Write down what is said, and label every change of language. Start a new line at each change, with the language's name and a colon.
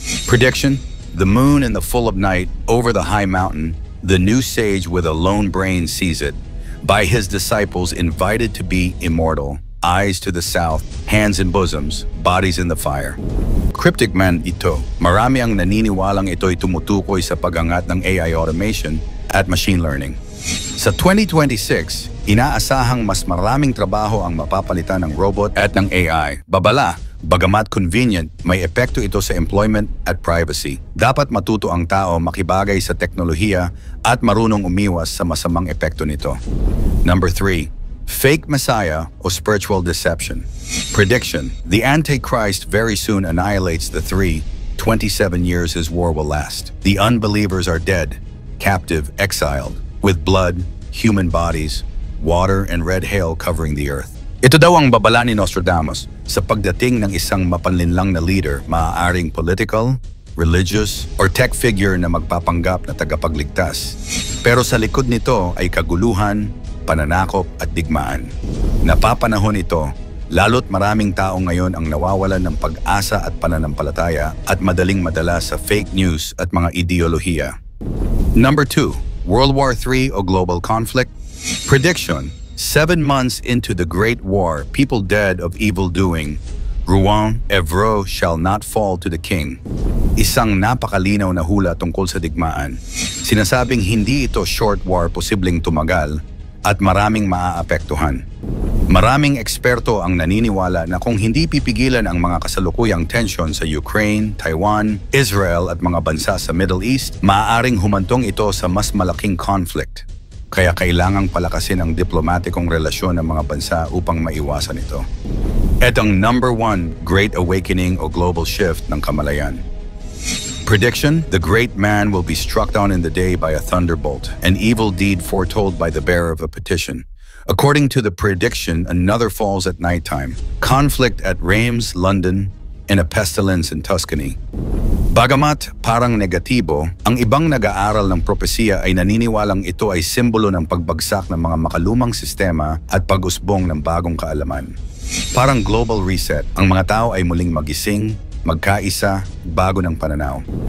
English: Prediction: the moon in the full of night, over the high mountain, the new sage with a lone brain sees it. By his disciples invited to be immortal, eyes to the south, hands in bosoms, bodies in the fire.
Filipino: Cryptic man ito. Marami ang naniniwalang ito'y tumutukoy sa pag-angat ng AI automation at machine learning. Sa 2026, inaasahang mas maraming trabaho ang mapapalitan ng robot at ng AI. Babala, bagamat convenient, may epekto ito sa employment at privacy. Dapat matuto ang tao makibagay sa teknolohiya at marunong umiwas sa masamang epekto nito. Number 3, fake messiah o spiritual deception.
English: Prediction: the Antichrist very soon annihilates the three. 27 years his war will last. The unbelievers are dead, captive, exiled, with blood, human bodies, water, and red hail covering the earth.
Filipino: Ito daw ang babala ni Nostradamus sa pagdating ng isang mapanlinlang na leader, maaaring political, religious, or tech figure na magpapanggap na tagapagligtas. Pero sa likod nito ay kaguluhan, pananakop at digmaan. Napapanahon ito, lalo't maraming tao ngayon ang nawawalan ng pag-asa at pananampalataya at madaling madala sa fake news at mga ideolohiya. Number 2, World War III o global conflict.
English: Prediction: 7 months into the Great War, people dead of evil doing, Rouen, Evreux shall not fall to the king.
Filipino: Isang napakalinaw na hula tungkol sa digmaan. Sinasabing hindi ito short war, posibleng tumagal, at maraming maaapektuhan. Maraming eksperto ang naniniwala na kung hindi pipigilan ang mga kasalukuyang tensyon sa Ukraine, Taiwan, Israel at mga bansa sa Middle East, maaaring humantong ito sa mas malaking conflict. Kaya kailangang palakasin ang diplomatikong relasyon ng mga bansa upang maiwasan ito. At ang number 1, Great Awakening o Global Shift ng kamalayan.
English: Prediction: the great man will be struck down in the day by a thunderbolt, an evil deed foretold by the bearer of a petition. According to the prediction, another falls at nighttime. Conflict at Reims, London, and a pestilence in Tuscany.
Filipino: Bagamat parang negatibo, ang ibang nag-aaral ng propesiya ay naniniwalang ito ay simbolo ng pagbagsak ng mga makalumang sistema at pag-usbong ng bagong kaalaman. Parang global reset, ang mga tao ay muling magising, magkaisa, bago ng pananaw.